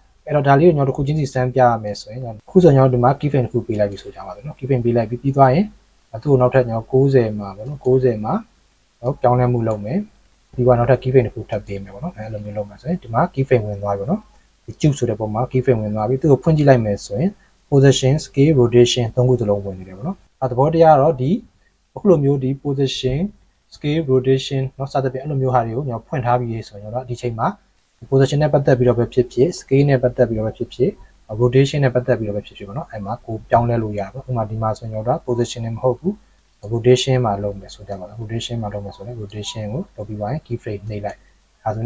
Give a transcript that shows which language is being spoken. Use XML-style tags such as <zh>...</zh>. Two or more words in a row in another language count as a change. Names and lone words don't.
<my>အဲ့တော့ဒါလေးကိုကျွန်တော်တို့ခုချင်းစီစမ်းပြရမယ်ဆိုရင်ခုဆိုကျွန်တော်ဒီမှာ keyframe တစ်ခုပေးလိုက်ပြီဆိုကြပါစို့နော် keyframe ပေးလိုက်ပြီးသွားရင်သူ့ကိုနောက်ထပ်ကျွန်တော်90မှာပေါ့နော်90မှာနော်ပြောင်းလဲမှုလုပ်မယ်ပြီးတော့နောက်ထပ် keyframe တစ်ခုထပ်ပေးမယ်ပေါ့နော်အဲ့လိုမျိုးလုပ်မှာဆိုရင်ဒီမှာ keyframe ဝင်သွားပြီပေါ့နော်ဒီ cube ဆိုတဲ့ပုံမှာ keyframe ဝင်သွားပြီသူ့ကိုဖွင့်ကြည့်လိုက်မယ်ဆိုရင်</my> <en>position scale rotation</en> <my>သုံးခုစလုံးဝင်နေတယ်ပေါ့နော်အဲ့သဘောတရားကတော့ဒီအခုလိုမျိုးဒီ</my> <en>position scale</en> <my>rotation เนาะစသဖြင့်အဲ့လိုမျိုးဟာတွေကိုကျွန်တော်ဖွင့်ထားပြီးဆိုရင်တော့ဒီချိန်မှာ position နဲ့ပတ်သက်ပြီးတော့ပဲဖြစ်ဖြစ် scale နဲ့ပတ်သက်ပြီးတော့ပဲဖြစ်ဖြစ် rotation နဲ့ပတ်သက်ပြီးတော့ပဲဖြစ်ဖြစ်ပေါ့နော်အဲ့မှာကိုပြောင်းလဲလို့ရပါဘူးဥပမာဒီမှာဆိုရင်တော့ position နဲ့မဟုတ်ဘူး rotation မှာလုပ်မယ်ဆိုကြပါတော့ rotation မှာလုပ်မယ်ဆိုရင် rotation ကိုလုပ်ပြီးပါရင် keyframe နှိပ်လိုက်အဲဆို</my>